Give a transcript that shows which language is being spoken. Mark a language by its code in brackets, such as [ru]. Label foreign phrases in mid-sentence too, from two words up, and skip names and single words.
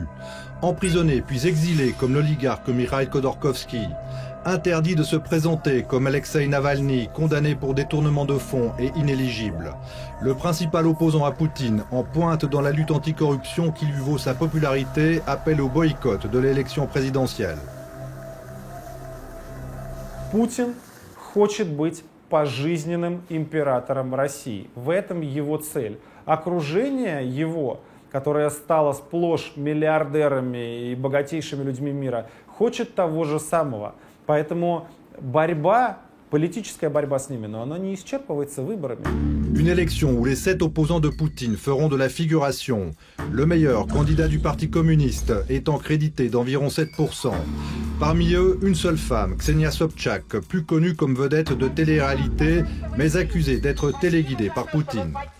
[fr] Emprisonné puis exilé comme l'oligarque Mikhail Khodorkovsky. Interdit de se présenter comme Alexei Navalny, condamné pour détournement de fonds et inéligible. Le principal opposant à Poutine, en pointe dans la lutte anticorruption qui lui vaut sa popularité, appelle au boycott de l'élection présidentielle. [ru] Путин хочет быть пожизненным императором России. В этом его цель. Окружение его, которое стало сплошь миллиардерами и богатейшими людьми мира, хочет того же самого. Поэтому политическая борьба с ними, но она не исчерпывается выборами. [fr] Une élection où les 7 opposants de Poutine feront de la figuration. Le meilleur candidat du Parti communiste étant crédité d'environ 7%. Parmi eux, une seule femme, Ksenia Sobchak, plus connue comme vedette de télé-réalité, mais accusée d'être téléguidée par Poutine.